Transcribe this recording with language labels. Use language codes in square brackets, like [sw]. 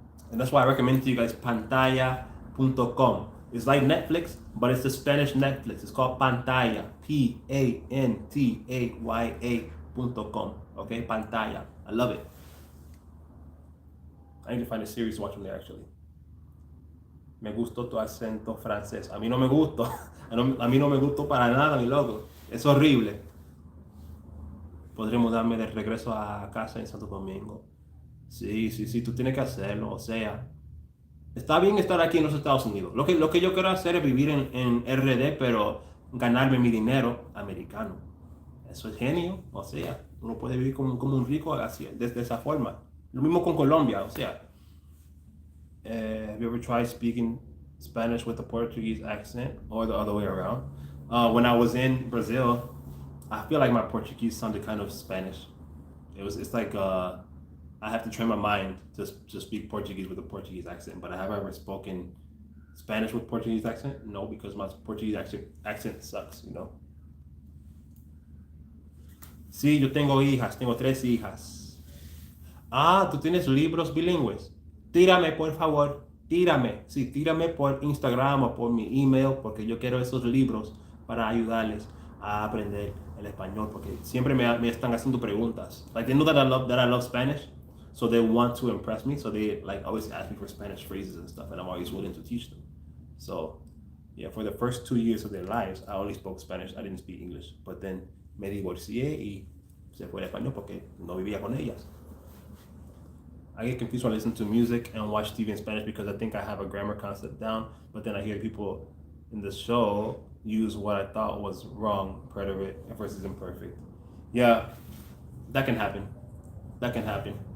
[en] And that's why I recommend to you guys pantaya.com. It's like Netflix, but it's the Spanish Netflix. It's called Pantaya. Pantaya.com. Okay, Pantaya. I love it. I need to find a series to watch from there, actually. [es] Me gustó tu acento francés. A mí no me gustó. A mí no me gustó para nada, mi loco. Es horrible. Podré mudarme de regreso a casa en Santo Domingo. Sí, tú tienes que hacerlo. O sea, está bien estar aquí en los Estados Unidos. Lo que yo quiero hacer es vivir en RD, pero ganarme mi dinero americano. Eso es genio. O sea, uno puede vivir como un rico así, de esa forma. Lo mismo con Colombia. O sea, [en] have you ever tried speaking Spanish with a Portuguese accent, or the other way around? When I was in Brazil, I feel like my Portuguese sounded kind of Spanish. It's like I have to train my mind to speak Portuguese with a Portuguese accent. But have I ever spoken Spanish with Portuguese accent? No, because my Portuguese accent sucks, you know. [es] Sí, yo tengo hijas, tengo 3 hijas. Ah, tú tienes libros bilingües. Tírame, por favor, tírame. Sí, tírame por Instagram o por mi email, porque yo quiero esos libros para ayudarles a aprender el español, porque siempre me están haciendo preguntas. [en] Like, they know that I love Spanish, so they want to impress me, so they like always ask me for Spanish phrases and stuff, and I'm always willing to teach them. So, yeah, for the first 2 years of their lives, I only spoke Spanish. I didn't speak English, but then [es] me divorcié y se fue el español porque no vivía con ellas. [en] I get confused when I listen to music and watch TV in Spanish because I think I have a grammar concept down, but then I hear people in the show use what I thought was wrong, preterite versus imperfect. Yeah, that can happen. That can happen.